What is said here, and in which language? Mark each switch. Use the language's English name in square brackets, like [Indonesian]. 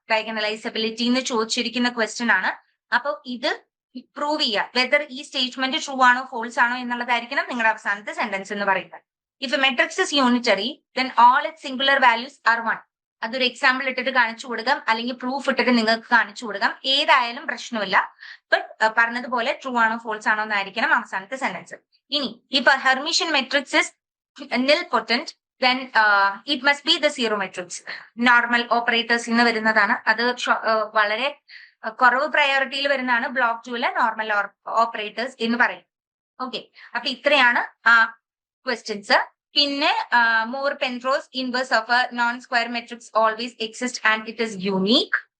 [Malayalam] Diagonalizability എന്ന് ചോദിച്ചിരിക്കുന്ന question ആണ്. അപ്പൊ ഇത് പ്രൂവ് ചെയ്യുക. വെദർ ഈ സ്റ്റേറ്റ്മെന്റ് ട്രൂ ആണോ ഫോൾസ് ആണോ എന്നുള്ളതായിരിക്കണം നിങ്ങളുടെ അവസാനത്തെ സെന്റൻസ് എന്ന് പറയുന്നത്. [English] If a matrix is unitary, then all its singular values are 1. [Malayalam] അതൊരു എക്സാമ്പിൾ ഇട്ടിട്ട് കാണിച്ചു കൊടുക്കാം, അല്ലെങ്കിൽ പ്രൂഫ് ഇട്ടിട്ട് നിങ്ങൾക്ക് കാണിച്ചു കൊടുക്കാം. ഏതായാലും പ്രശ്നമില്ല. ബട്ട് പറഞ്ഞതുപോലെ ട്രൂ ആണോ ഫോൾസ് ആണോ എന്നായിരിക്കണം അവസാനത്തെ സെന്റൻസ്. ഇനി ഇപ്പൊ Hermitian matrix is [English] nilpotent, then it must be the zero matrix. [Malayalam] Normal operators ഇന്ന് വരുന്നതാണ്. അത് വളരെ കുറവ് പ്രയോറിറ്റിയിൽ വരുന്നതാണ്. ബ്ലോക്ക് 2 നോർമൽ ഓപ്പറേറ്റേഴ്സ് എന്ന് പറയും. ഓക്കെ, അപ്പൊ ഇത്രയാണ് ആ ക്വസ്റ്റ്യൻസ്. പിന്നെ more Penrose inverse of A non square matrix always exist and it is unique.